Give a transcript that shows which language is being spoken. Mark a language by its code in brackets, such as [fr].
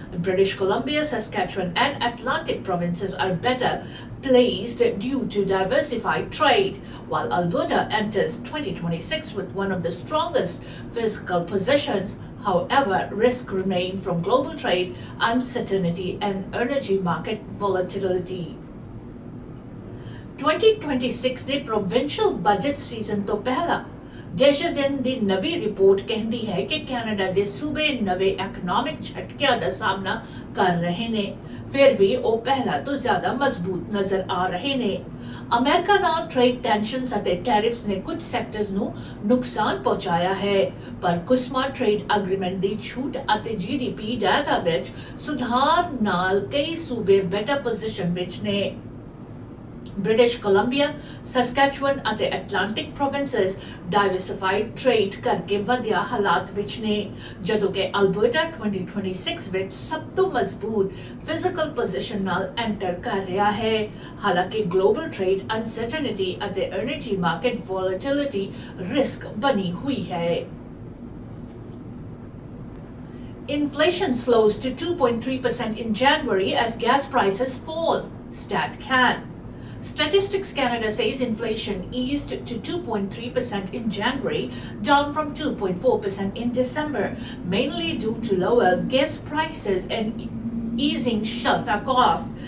[en] British Columbia, Saskatchewan, and Atlantic provinces are better placed due to diversified trade, while Alberta enters 2026 with one of the strongest fiscal positions. However, risks remain from global trade uncertainty and energy market volatility. [pa] 2026 ਦੇ provincial budget season ਤੋਂ ਪਹਿਲਾਂ ਡੈਸ਼ਡਨ ਦੀ ਨਵੀਂ report ਕਹਿੰਦੀ ਹੈ ਕਿ Canada ਦੇ ਸੂਬੇ ਨਵੇਂ ਇਕਨੋਮਿਕ ਝਟਕਿਆਂ ਦਾ ਸਾਹਮਣਾ ਕਰ ਰਹੇ ਨੇ, ਫਿਰ ਵੀ ਉਹ ਪਹਿਲਾਂ ਤੋਂ ਜ਼ਿਆਦਾ ਮਜ਼ਬੂਤ ਨਜ਼ਰ ਆ ਰਹੇ ਨੇ। ਅਮਰੀਕਾ ਨਾਲ ਟ੍ਰੇਡ ਟੈਂਸ਼ਨਸ ਅਤੇ ਟੈਰਿਫਸ ਨੇ ਕੁਝ ਸੈਕਟਰਸ ਨੂੰ ਨੁਕਸਾਨ ਪਹੁੰਚਾਇਆ ਹੈ, ਪਰ ਕੁਸਮਾ ਟ੍ਰੇਡ ਐਗਰੀਮੈਂਟ ਦੀ ਛੂਟ ਅਤੇ GDP ਡਾਟਾ ਵਿੱਚ ਸੁਧਾਰ ਨਾਲ ਕਈ ਸੂਬੇ ਬੈਟਰ ਪੋਜੀਸ਼ਨ ਵਿੱਚ ਨੇ। British Columbia, Saskatchewan ਅਤੇ [en] Atlantic provinces diversified trade [pa] ਕਰਕੇ ਵਧੀਆ ਹਾਲਾਤ ਵਿੱਚ ਨੇ, ਜਦੋਂ ਕਿ Alberta 2026 ਵਿੱਚ ਸਭ ਤੋਂ ਮਜ਼ਬੂਤ ਫਿਜ਼ੀਕਲ ਪੋਜੀਸ਼ਨ ਨਾਲ ਐਂਟਰ ਕਰ ਰਿਹਾ ਹੈ। ਹਾਲਾਂਕਿ ਗਲੋਬਲ ਟ੍ਰੇਡ ਅਨਸਰਟਨਿਟੀ ਅਤੇ ਐਨਰਜੀ ਮਾਰਕੀਟ ਵੋਲੈਟਿਲਿਟੀ ਰਿਸਕ ਬਣੀ ਹੋਈ ਹੈ। [en] Inflation slows to 2.3% in January as gas prices fall, StatCan. Statistics Canada says inflation eased to 2.3% in January, down from 2.4% in December, mainly due to lower gas prices and easing shelter costs.